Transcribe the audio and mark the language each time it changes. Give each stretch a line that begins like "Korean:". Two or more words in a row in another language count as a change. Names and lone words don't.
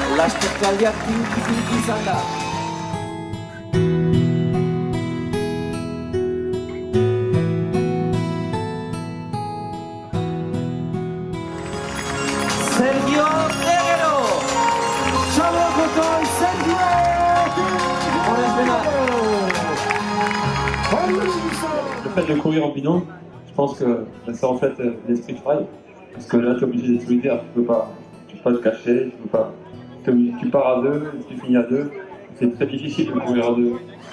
Basque: lasterkaldia tinki izan da. Sergio Negero! Xabi Gotoi, Sergio!
French: Le fait de courir en binôme, je pense que c'est en fait l'esprit trail. Parce que là, tu es obligé d'être solidaire, tu peux pas te cacher, tu pars à deux, tu finis à deux. C'est très difficile de courir à deux.